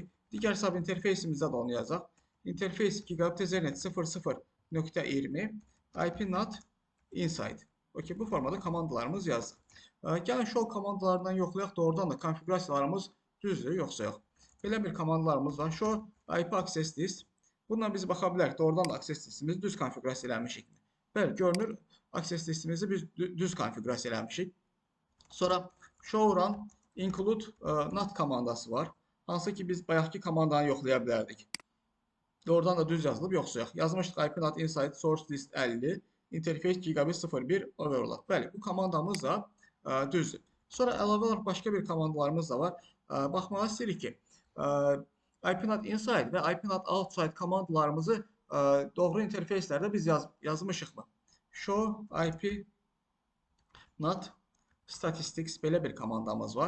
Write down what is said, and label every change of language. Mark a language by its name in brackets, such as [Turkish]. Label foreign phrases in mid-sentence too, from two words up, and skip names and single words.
[Azerbaijani] Digər sub interfeysimizdə də onu yazaq. [English] Interface gigabit Ethernet 0.0.20 IP NAT inside. [Azerbaijani] Okey, bu formada komandalarımız yazdıq. Gəlin show komandalarından yoxlayaq, doğrudan da konfigurasiyalarımız düzdür, yoxsa yox. Belə bir komandalarımız var. [English] Show IP access list. [Azerbaijani] Bununla biz baxa bilərik, doğrudan da [English] access listimizi [Azerbaijani] düz konfigurasiya eləmişik. Bəli, görünür, [English] access listimizi [Azerbaijani] biz düz konfigurasiya eləmişik. Sonra [English] show run include NAT [Azerbaijani] komandası var. Hansı ki biz bayaqki komandanı yoxlaya bilərdik. Doğrudan da düz yazılıb, yoxsa yox. Yazmışdıq [English] IP NAT inside source list 50. Interface gigabit 0.1 overload. [Azerbaijani] Bəli, bu komandamız da düzdür. Sonra əlavə olaraq başqa bir komandalarımız da var. Baxmağa istəyirik ki, [English] IP NAT inside [Azerbaijani] və [English] IP NAT outside [Azerbaijani] komandalarımızı doğru interfeyslərdə biz yazmışıqmı? [English] Show IP NAT statistics [Azerbaijani] belə bir komandamız var.